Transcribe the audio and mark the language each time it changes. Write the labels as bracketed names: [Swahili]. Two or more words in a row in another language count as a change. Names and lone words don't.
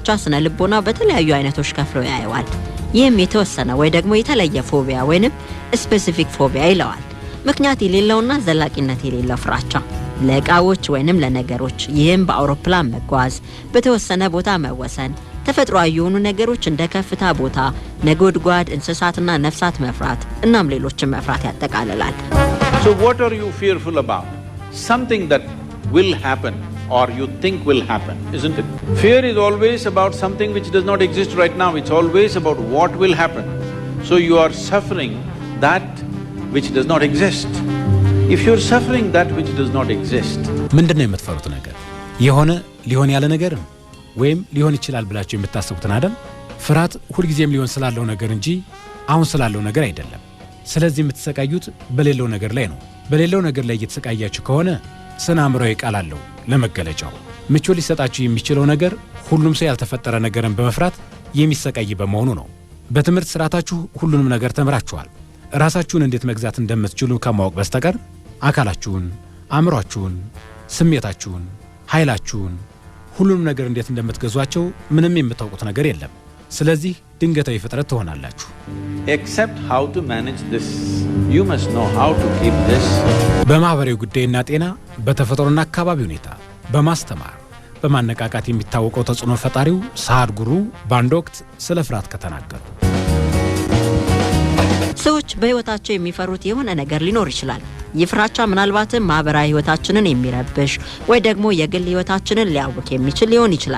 [Amharic] ስነ ልቦና በተለያዩ አይነቶች ከፍሎ ያየዋል። ይህም የተወሰነ ወይ ደግሞ የተለየ ፎቢያ ወይንም [English] specific phobia [Amharic] ይለዋል። ምክንያት የሌለውና ዘላቂነት የሌለው ፍራቻ ለዕቃዎች ወይንም ለነገሮች፣ ይህም በአውሮፕላን መጓዝ፣ በተወሰነ ቦታ መወሰን፣ ተፈጥሯዊ የሆኑ ነገሮች እንደ ከፍታ ቦታ፣ ነጎድጓድ፣ እንስሳትና ነፍሳት መፍራት እናም ሌሎችን መፍራት ያጠቃልላል። [English] So what are you fearful about? Something that will happen or you think will happen, isn't it? Fear is always about something which does not exist right now. It's always about what will happen. So you are suffering that which does not exist. If you're suffering that which does not exist, [Amharic] ምንድነው የምትፈሩት ነገር? የሆነ ሊሆን ያለ ነገር ወይም ሊሆን ይችላል ብላችሁ የምታስቡትን አይደል? ፍርሃት ሁልጊዜም ሊሆን ስላለው ነገር እንጂ አሁን ስላለው ነገር አይደለም። ስለዚህ የምትሰቃዩት በሌለው ነገር ላይ ነው። በሌለው ነገር ላይ እየተሰቃያችሁ ከሆነ ስነ አእምሮአዊ ቃል አለው ለመገለጫው። ምቾት ሊሰጣችሁ የሚችለው ነገር ሁሉም ሰው ያልተፈጠረ ነገርን በመፍራት የሚሰቃይ በመሆኑ ነው። በትምህርት ስርዓታችሁ ሁሉንም ነገር ተምራችኋል። ራሳችሁን እንዴት መግዛት እንደምትችሉ ከማወቅ በስተቀር አካላችሁን፣ አእምሮአችሁን፣ ስሜታችሁን፣ ኃይላችሁን ሁሉንም ነገር እንዴት እንደምትገዟቸው ምንም የምታውቁት ነገር የለም። ስለዚህ ድንገታዊ ፍጥረት ትሆናላችሁ። [English] except how to manage this, you must know how to keep this. [Amharic] በማህበራዊ ጉዳይና ጤና፣ በተፈጥሮና አካባቢ ሁኔታ በማስተማር በማነቃቃት የሚታወቀው ተጽዕኖ ፈጣሪው ሳድ ጉሩ በአንድ ወቅት ስለ ፍርሃት ከተናገሩ ሰዎች በህይወታቸው የሚፈሩት የሆነ ነገር ሊኖር ይችላል። ይፍራቻ ምናልባትም ማህበራዊ ህይወታችንን የሚረብሽ ወይ ደግሞ የግል ህይወታችንን ሊያውክ የሚችል ሊሆን ይችላል።